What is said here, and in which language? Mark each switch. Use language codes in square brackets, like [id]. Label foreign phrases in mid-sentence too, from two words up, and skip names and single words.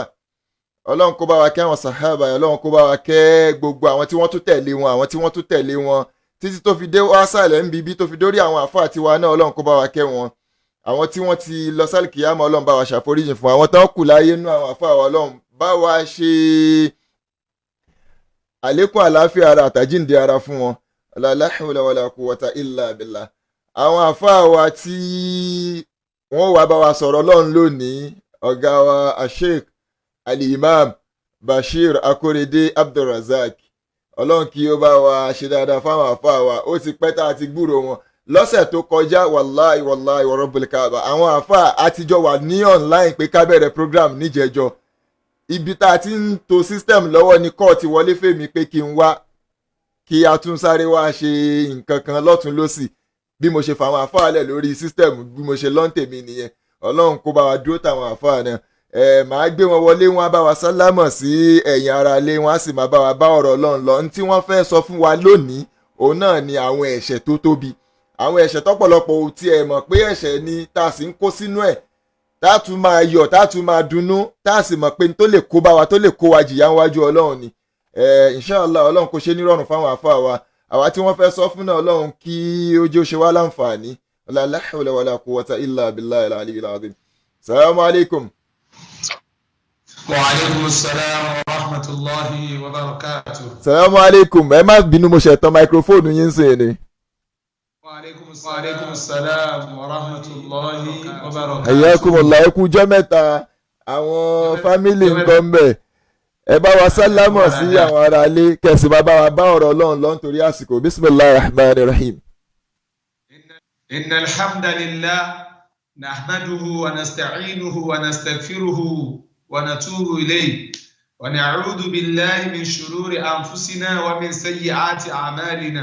[yo] Ọlọ́run kó bá wa kẹ́ àwọn sàhábà, Ọlọ́run kó bá wa kẹ́ gbogbo àwọn tí wọ́n tún tẹ̀lé wọn, àwọn tí wọ́n tún tẹ̀lé wọn títí tó fi dé wásàlẹ̀ ń bíbí tó fi dórí àwọn àfáà tiwa náà, Ọlọ́run kó bá wa kẹ́ wọn. Àwọn tí wọ́n ti lọ sálìkìyámà, Ọlọ́run bá wa ṣàforíjì fún àwọn tán kù láyé nú àwọn àfáà wa, Ọlọ́run bá wa ṣe àlékún àlàáfíà ara àtàjíǹde ara fún wọn. [ar] لا حول ولا قوة إلا بالله. [yo] Àwọn àfáà wa tí wọ́n wá bá wa sọ̀rọ̀ Ọlọ́run lónìí, ọ̀gá wa Sheikh Al-Imam Bashir Akorede Abdulrazak, Ọlọ́run kí ó bá wa ṣe dáadáa fáwọn àfáà wa. Ó ti pẹ́ tá a ti gbúrò wọn. Lọ́sẹ̀ tó kọjá [ar] والله ورب الكعبة, [yo] àwọn àfáà àtijọ́ wà ní online pé ká bẹ̀rẹ̀ program níjẹjọ́. Ibi tá a ti ń to system lọ́wọ́ ni kọ́ ti wọlé fèmí pé kí n wá, kí a tún sáré wá ṣe nǹkan kan lọ́tún lọ́sì. Bí mo ṣe fàwọn àfáà lẹ̀ lórí system, bí mo ṣe lọ́ǹtèmi nìyẹn. Ọlọ́run kó bá wa dúró táwọn àfáà náà. Màá gbé wọn wọlé, wọn á bá wa sálámọ̀ sí ẹ̀yin ara ilé, wọn á sì máa bá wa bá ọ̀rọ̀ Ọlọ́run lọ. Ní tí wọ́n fẹ́ sọ fún wa lónìí, òun náà ni àwọn ẹ̀ṣẹ̀ tó tóbi. Àwọn ẹ̀ṣẹ̀ tọ́pọ̀lọpọ̀ ò tiẹ̀ mọ̀ pé ẹ̀ṣẹ̀ ni, tá a sì ń kó sínú ẹ̀, tá a tún máa yọ̀, tá a tún máa dunnú, tá a sì mọ̀ pé tó lè kó bá wa, tó lè kó wa jìyà níwájú Ọlọ́run ni. Inshallah Ọlọ́run kó ṣe nírọ̀rùn fáwọn àfáà wa. Àwa tí wọ́n fẹ́ sọ fún náà, Ọlọ́run kí ó jẹ́ ó ṣe wá láǹfààní. [ar] لا حول ولا قوة إلا بالله العلي العظيم. السلام عليكم. وعليكم السلام ورحمة الله وبركاته. السلام عليكم. [yo] Ẹ má bínú, mo ṣe tán máikrófóònù yín sìn ni. [ar] وعليكم السلام ورحمة الله وبركاته. [yo] Hayyakumullah, ẹ kú ọjọ́ mẹ́ta, àwọn fámílì nǹkan bẹ̀. Ẹ bá wa sálámọ̀ sí àwọn ará ilé, kẹsì bá wa bá ọ̀rọ̀ Ọlọ́run lọ nítorí àsìkò. [ar] بسم الله الرحمن الرحيم. إن الحمد لله نحمده ونستعينه ونستغفره ونتوب إليه ونعوذ بالله من شرور أنفسنا ومن سيئات أعمالنا.